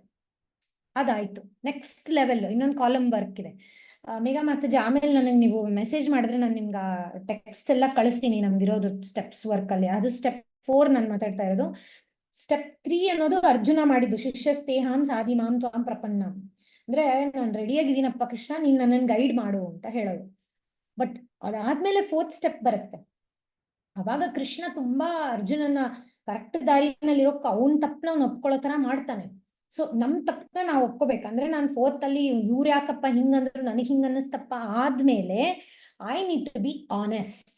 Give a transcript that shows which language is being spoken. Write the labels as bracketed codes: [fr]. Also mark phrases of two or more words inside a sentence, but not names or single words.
[kn] ಅದಾಯ್ತು. [en] next level [kn] ಇನ್ನೊಂದು [en] column work [kn] ಇದೆ. ಮೇಘಾ ಮಾತಾಜಿ, ಆಮೇಲೆ ನನಗೆ ನೀವು ಮೆಸೇಜ್ ಮಾಡಿದ್ರೆ ನಾನು ನಿಮ್ಗೆ ಟೆಕ್ಸ್ಟ್ ಎಲ್ಲ ಕಳಿಸ್ತೀನಿ. ನಮ್ದಿರೋದು [en] steps work [kn] ಅಲ್ಲಿ, ಅದು ಸ್ಟೆಪ್ 4 ನಾನು ಮಾತಾಡ್ತಾ ಇರೋದು. ಸ್ಟೆಪ್ 3 ಅನ್ನೋದು ಅರ್ಜುನ ಮಾಡಿದ್ದು, [sa] ಶಿಷ್ಯಸ್ತೇಹಾಂ ಸಾಧಿ ಮಾಂ ತ್ವಾಂ ಪ್ರಪನ್ನ. [kn] ಅಂದ್ರೆ ನಾನು ರೆಡಿಯಾಗಿದ್ದೀನಪ್ಪ ಕೃಷ್ಣ, ನೀನ್ ನನ್ನನ್ನು ಗೈಡ್ ಮಾಡು ಅಂತ ಹೇಳೋದು. ಬಟ್ ಅದಾದ್ಮೇಲೆ [en] 4th step [kn] ಬರುತ್ತೆ. ಅವಾಗ ಕೃಷ್ಣ ತುಂಬಾ ಅರ್ಜುನನ ಕರೆಕ್ಟ್ ದಾರಿನಲ್ಲಿರೋ ಅವನ್ ತಪ್ಪನ ಅವ್ನು ಒಪ್ಕೊಳ್ಳೋ ತರ ಮಾಡ್ತಾನೆ. ಸೊ ನಮ್ ತಪ್ಪನ ನಾವು ಒಪ್ಕೋಬೇಕಂದ್ರೆ, ನಾನು 4th ಅಲ್ಲಿ ಇವ್ರು ಯಾಕಪ್ಪ ಹಿಂಗಂದ್ರು, ನನಗ್ ಹಿಂಗ ಅನ್ನಿಸ್ತಪ್ಪ ಆದ್ಮೇಲೆ [en] I need to be honest.